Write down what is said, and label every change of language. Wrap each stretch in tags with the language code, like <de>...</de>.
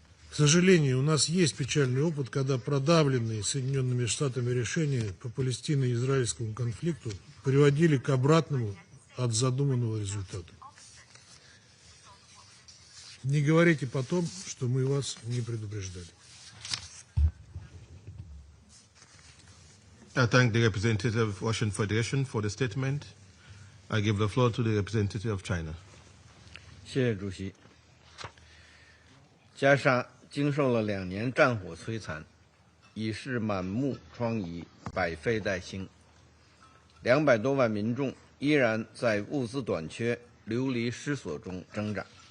<ru>К сожалению, у нас есть печальный опыт, когда продавленные Соединенными Штатами решения по палестино-израильскому конфликту приводили к обратному от задуманного результата. Не говорите потом, что мы вас не предупреждали.</ru> <en>I thank the representative of Russian Federation for the statement. I give the floor to the representative of China.</en> <zh>谢谢主席。加沙经受了2年战火摧残，已是满目疮痍，百废待兴。 200多万民众依然在物资短缺、流离失所中挣扎。</zh>